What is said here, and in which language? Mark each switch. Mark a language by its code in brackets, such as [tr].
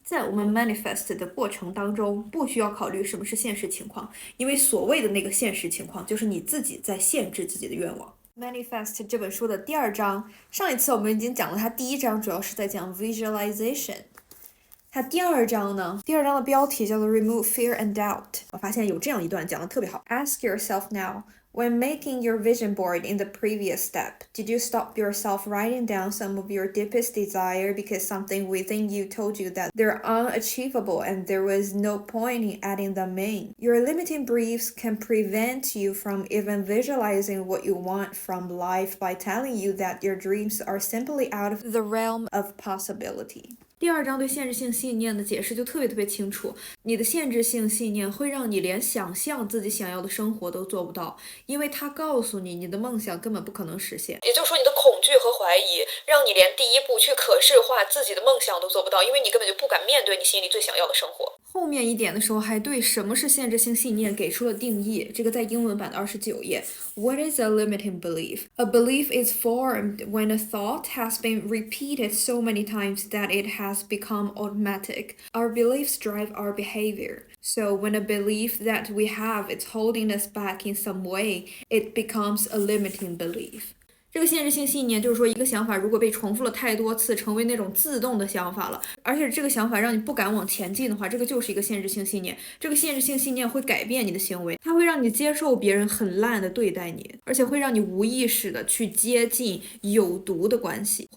[zh] 在我们 manifest 的过程当中，不需要考虑什么是现实情况，因为所谓的那个现实情况，就是你自己在限制自己的愿望。 Manifest 这本书的第二章，上一次我们已经讲了，它第一章主要是在讲 visualization。它第二章的标题叫做 [en] Remove Fear and Doubt。 [zh] 我发现有这样一段讲的特别好。 [en] Ask yourself now, when making your vision board in the previous step, did you stop yourself writing down some of your deepest desire because something within you told you that they're unachievable and there was no point in adding them in? Your limiting beliefs can prevent you from even visualizing what you want from life by telling you that your dreams are simply out of the realm of possibility. [zh] 第二章对限制性信念的解释就特别清楚，你的限制性信念会让你连想象自己想要的生活都做不到，因为它告诉你你的梦想根本不可能实现。也就是说，你的恐惧和怀疑让你连第一步去可视化自己的梦想都做不到，因为你根本就不敢面对你心里最想要的生活。后面一点的时候还对什么是限制性信念给出了定义，这个在英文版的29页。 [en] What is a limiting belief? A belief is formed when a thought has been repeated so many times that it has become automatic. Our beliefs drive our behavior. So when a belief that we have is holding us back in some way, it becomes a limiting belief. [zh] 这个限制性信念就是说，一个想法如果被重复了太多次，成为那种自动的想法了，而且这个想法让你不敢往前进的话，这个就是一个限制性信念。这个限制性信念会改变你的行为，它会让你接受别人很烂的对待你，而且会让你无意识的去接近有毒的关系。